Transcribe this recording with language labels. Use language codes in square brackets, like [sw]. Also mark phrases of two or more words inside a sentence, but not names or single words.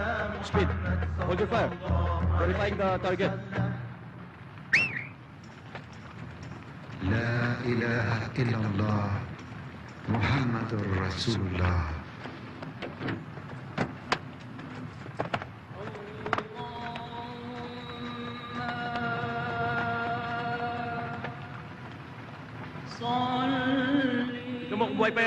[en] Speed, محمد hold your fire. Verifying the target. [ar] لا إله إلا الله محمد رسول الله. [tl] Tignan mo kung buhay pa yan.